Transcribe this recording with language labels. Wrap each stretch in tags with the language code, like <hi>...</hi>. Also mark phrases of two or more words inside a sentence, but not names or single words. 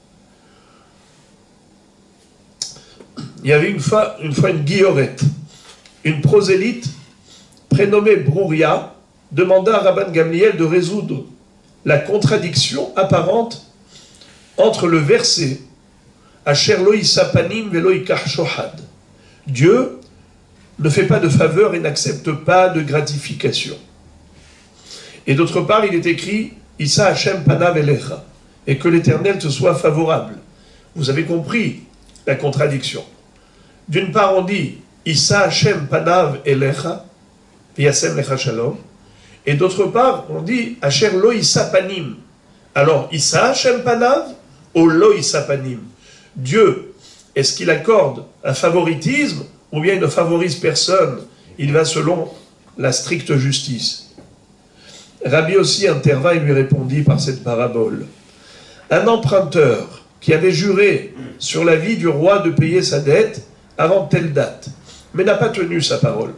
<fr>Il y avait une fois une guillorette, une prosélyte prénommée Brouria, demanda à Rabban Gamliel de résoudre la contradiction apparente entre le verset</fr> <he>אשר לא ישא פנים ולא יקח שוחד.</he> <fr>Dieu ne fait pas de faveur et n'accepte pas de gratification. Et d'autre part, il est écrit</fr> <he>ישא השם פניו אליך,</he> <fr>et que l'Éternel te soit favorable. Vous avez compris la contradiction. D'une part, on dit</fr> <he>ישא השם פניו אליך וישם לך שלום.</he> <fr>Et d'autre part, on dit</fr> <he>אשר לא ישא פנים. Alors, ישא השם פניו ou לא ישא פנים?</he> <fr>Dieu, est-ce qu'il accorde un favoritisme ou bien il ne favorise personne? Il va selon la stricte justice. Rabbi aussi intervint et lui répondit par cette parabole. Un emprunteur qui avait juré sur la vie du roi de payer sa dette avant telle date, mais n'a pas tenu sa parole.</fr>